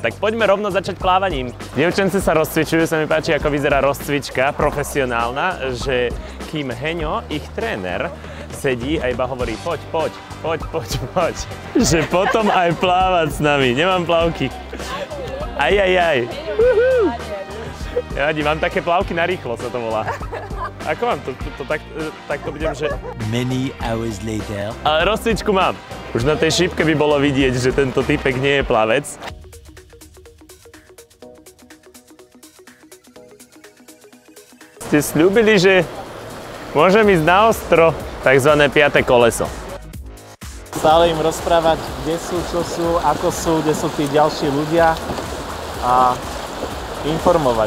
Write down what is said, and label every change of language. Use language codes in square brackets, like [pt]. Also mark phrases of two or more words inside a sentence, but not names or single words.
[sk] Tak poďme rovno začať plávaním. Dievčence sa rozcvičujú, sa mi páči, ako vyzerá rozcvička profesionálna, že kým Heňo, ich tréner, sedí a iba hovorí poď. Že potom aj plávať s nami. Nemám plavky. Aj. Ja mám také plavky na rýchlo, sa to volá. Ako mám to takto budem, že... [en] Many hours later. [sk] Ale rozcvičku mám. Už na tej šípke by bolo vidieť, že tento typek nie je plavec. Ste sľúbili, že môžem ísť na ostro, takzvané 5. koleso. Stále im rozprávať, kde sú, čo sú, ako sú, kde sú tí ďalší ľudia a informovať.